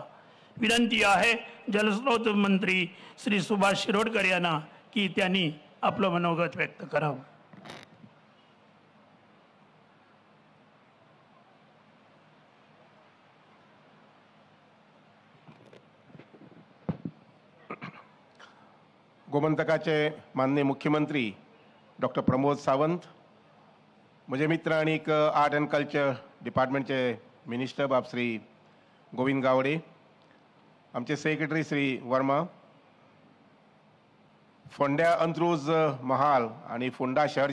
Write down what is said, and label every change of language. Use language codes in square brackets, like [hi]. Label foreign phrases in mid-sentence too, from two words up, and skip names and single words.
[mr] विनंती आहे जलस्रोत मंत्री श्री सुभाष शिरोडकर यांना की त्यांनी आपलं मनोगत व्यक्त करावं. [kok] गोमंतकाचे माननीय मुख्यमंत्री डॉक्टर प्रमोद सावंत, म्हजे मित्र आणि आर्ट अँड कल्चर डिपार्टमेंटचे मिनिस्टर बाब श्री गोविंद गावडे, आमचे सेक्रेटरी श्री वर्मा, फोंड्या अंत्रुज महाल आणि फोंडा शहर